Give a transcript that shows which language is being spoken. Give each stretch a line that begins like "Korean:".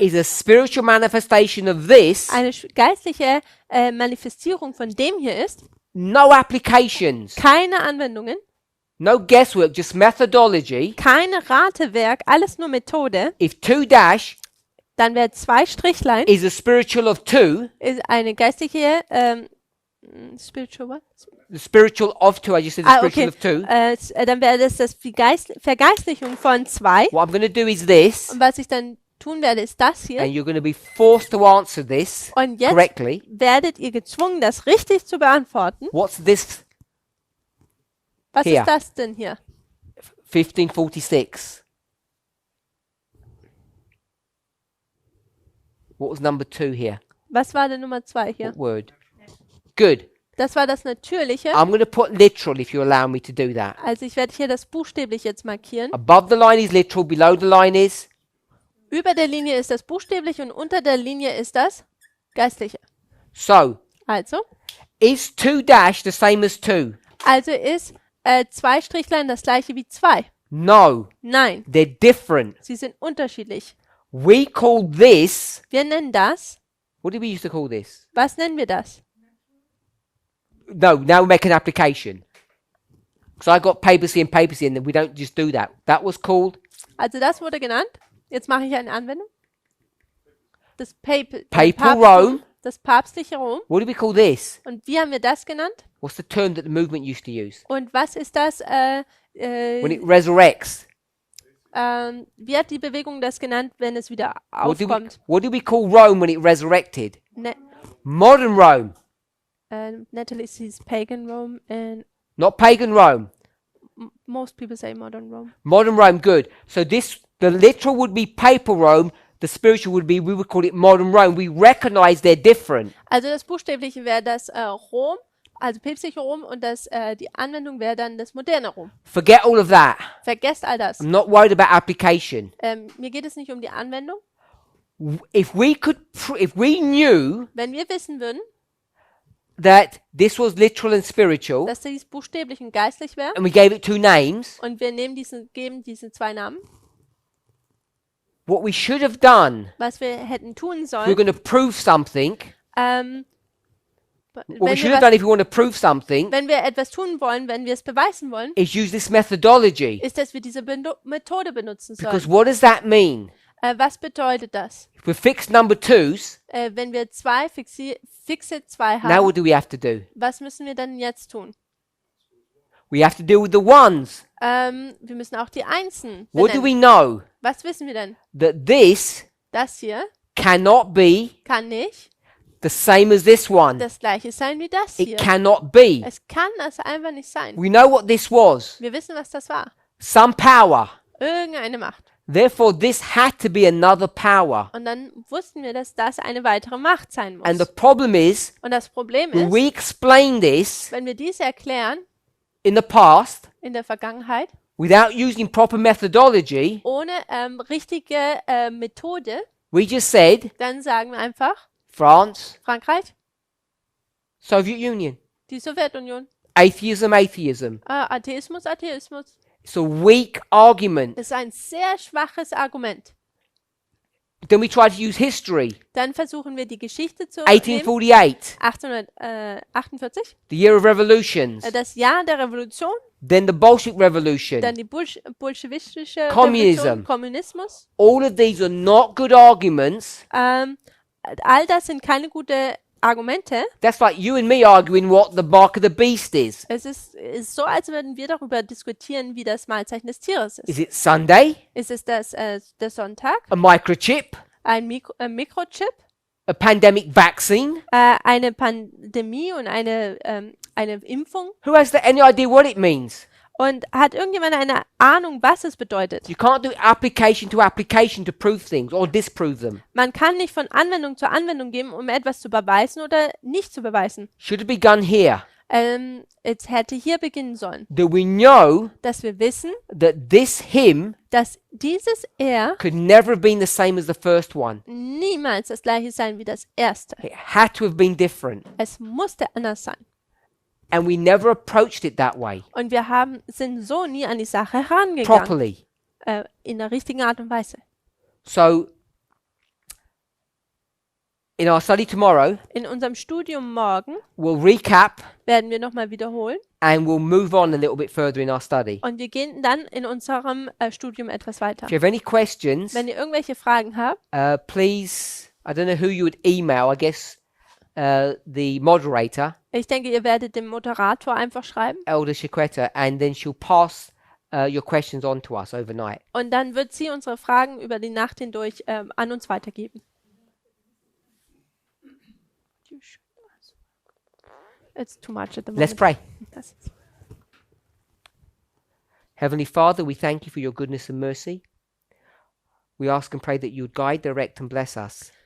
English: is a spiritual manifestation of this,
German: eine geistliche Manifestierung von dem hier ist,
English: no applications,
German: keine Anwendungen,
English: no guesswork, just methodology.
German: keine Ratewerk, alles nur Methode,
English: If 2-
German: dann wäre 2 Strichlein
English: is a spiritual of 2,
German: ist eine geistliche
English: spiritual what? the spiritual of 2, I just said the spiritual okay. of 2.
German: Dann wäre das die Vergeistlichung von 2.
English: What I'm going to do is this,
German: Und was ich dann tun werde, ist das hier.
English: and you're going to be forced to answer this
German: Und jetzt
English: correctly.
German: werdet ihr gezwungen, das richtig zu beantworten.
English: What's this?
German: Was Hier. ist das denn hier?
English: 1546. What was number 2 here?
German: Was war denn Nummer 2 hier?
English: What word? Good.
German: Das war das Natürliche.
English: I'm going to put literal if you allow me to do that.
German: Also ich werde hier das buchstäblich jetzt markieren.
English: Above the line is literal, below the line is.
German: Über der Linie ist das buchstäblich und unter der Linie ist das geistliche.
English: So,
German: Also
English: is 2- the same as 2?
German: ist 2 Strichlein das gleiche wie 2?
English: No,
German: Nein,
English: they're different.
German: sie sind unterschiedlich.
English: We call this,
German: Wir nennen das,
English: what did we used to call this?
German: was nennen wir das?
English: No, now we make an application. Because I got papacy and papacy and then we don't just do that. That was called
German: Also das wurde genannt. Jetzt mache ich eine Anwendung. Das
English: Papal Rome.
German: Das päpstliche Rom.
English: What do we call this?
German: Und wie haben wir das genannt?
English: What's the term that the movement used to use?
German: Und was ist das?
English: When it resurrects.
German: Wie hat die Bewegung das genannt, wenn es wieder
English: What
German: aufkommt?
English: do we call Rome when it resurrected?
German: Ne
English: Modern Rome. Natalie sees pagan Rome and Not pagan Rome. most people say modern Rome. Modern Rome, good. So the literal would be papal Rome. The spiritual would be, we would call it modern Rome. We recognize they're different.
German: Also das Buchstäbliche wäre das Rom, also päpstliche Rom, und die Anwendung wäre dann das moderne Rom.
English: Forget all of that.
German: Vergesst all das.
English: I'm not worried about application.
German: Mir geht es nicht um die Anwendung.
English: If we knew
German: Wenn wir wissen würden,
English: that this was literal and spiritual,
German: dass dies buchstäblich und geistlich wäre,
English: and we gave it 2 names,
German: und wir geben diese 2 Namen,
English: what we should have done,
German: was wir hätten tun
English: if we're
German: sollen,
English: going to prove something, what we should have done if we want to prove something,
German: wenn wir etwas tun wollen, wenn wir es beweisen wollen,
English: is use this methodology.
German: ist, dass wir diese Methode benutzen
English: Because
German: sollen.
English: what does that mean?
German: Was bedeutet das?
English: If we fix number 2s,
German: Wenn wir fixe 2
English: now
German: haben,
English: what do we have to do?
German: was müssen wir dann jetzt tun?
English: We have to deal with the ones.
German: Wir müssen auch die Einsen
English: What do we
German: benennen.
English: know?
German: Was wissen wir denn?
English: That this
German: Das hier
English: cannot be
German: kann nicht
English: the same as this one.
German: das gleiche sein wie das
English: It
German: hier.
English: cannot be.
German: Es kann das einfach nicht sein.
English: We know what this was.
German: Wir wissen, was das war.
English: Some power.
German: Irgendeine Macht.
English: Therefore, this had to be another power.
German: Und dann wussten wir, dass das eine weitere Macht sein
English: And the
German: muss.
English: problem is,
German: Und das Problem
English: when
German: ist,
English: we explain this
German: wenn wir dies erklären
English: in the past,
German: in der Vergangenheit,
English: without using proper methodology,
German: ohne richtige Methode,
English: we just said,
German: dann sagen wir einfach,
English: France,
German: Frankreich,
English: Soviet Union,
German: die Sowjetunion,
English: atheism, atheism.
German: Atheismus, Atheismus.
English: It's a weak argument.
German: Das ist ein sehr schwaches Argument.
English: Then we try to use history.
German: Dann versuchen wir die Geschichte zu nehmen.
English: 1848,
German: 1848,
English: the year of revolutions.
German: das Jahr der Revolution,
English: Then the Bolshevik Revolution.
German: dann die bolschewistische
English: Communism.
German: Revolution, Kommunismus.
English: All of these are not good arguments.
German: All das sind keine guten Argumente.
English: That's like you and me arguing what the mark of the beast is.
German: Es ist so, als würden wir darüber diskutieren, wie das Malzeichen des Tieres
English: Is
German: ist.
English: it Sunday?
German: Ist es der Sonntag,
English: A microchip?
German: ein Mikrochip,
English: A pandemic vaccine?
German: eine Pandemie und eine Impfung?
English: Who has any idea what it means?
German: Und hat irgendjemand eine Ahnung, was es bedeutet?
English: You can't do application to prove things or disprove them.
German: Man kann nicht von Anwendung zu Anwendung gehen, um etwas zu beweisen oder nicht zu beweisen.
English: Should have begun here.
German: es hätte hier beginnen sollen,
English: that we know
German: dass wir wissen,
English: that this hymn
German: dass dieses Er
English: could never have been the same as the first one.
German: niemals das gleiche sein wie das erste.
English: It had to have been different.
German: Es musste anders sein.
English: And we never approached it that way,
German: Und wir sind so nie an die Sache herangegangen,
English: properly.
German: in der richtigen Art und Weise.
English: So, in our study tomorrow,
German: In unserem Studium morgen
English: we'll recap
German: werden wir nochmal wiederholen
English: and we'll move on a little bit further in our study.
German: und wir gehen dann in unserem Studium etwas weiter.
English: If you have any questions,
German: Wenn ihr irgendwelche Fragen habt,
English: please, I don't know who you would email, I guess the moderator,
German: ich denke, ihr werdet dem Moderator einfach schreiben
English: Elder Chiquetta, and then she'll pass your questions on to us overnight.
German: und dann wird sie unsere Fragen über die Nacht hindurch an uns weitergeben.
English: It's too much at the moment. Let's pray.
German: Das ist
English: Heavenly Father, we thank you for your goodness and mercy. We ask and pray that you would guide, direct, and bless us.